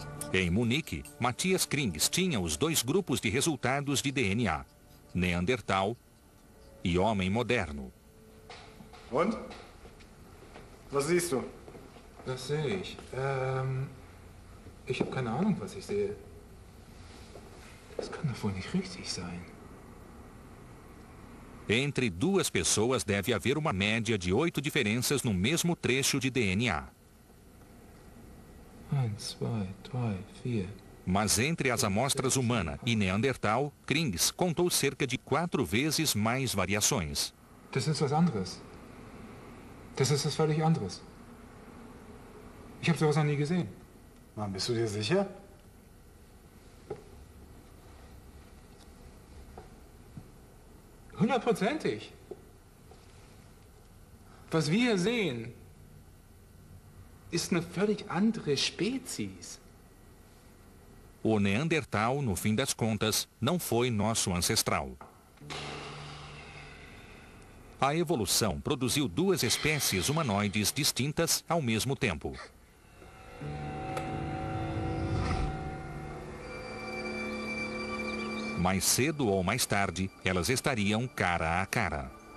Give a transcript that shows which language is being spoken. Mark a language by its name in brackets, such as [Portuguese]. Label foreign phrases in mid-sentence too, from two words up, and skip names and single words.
[Portuguese] Em Munique, Matthias Krings tinha os dois grupos de resultados de DNA, Neandertal e Homem Moderno. [German] Und? Was siehst du? Was sehe ich? Ich habe keine Ahnung, was ich sehe. Das kann doch wohl nicht richtig sein. [Portuguese] Entre duas pessoas deve haver uma média de 8 diferenças no mesmo trecho de DNA. 1, 2, 3, 4. Mas entre as amostras humana e Neandertal, Krings contou cerca de 4 vezes mais variações. [German] Das ist was anderes. Das ist was völlig anderes. Ich habe sowas noch nie gesehen. Mann, bist du dir sicher? Hundertprozentig. Was wir hier sehen, ist eine völlig andere Spezies. [Portuguese] O Neandertal, no fim das contas, não foi nosso ancestral. A evolução produziu duas espécies humanoides distintas ao mesmo tempo. Mais cedo ou mais tarde, elas estariam cara a cara.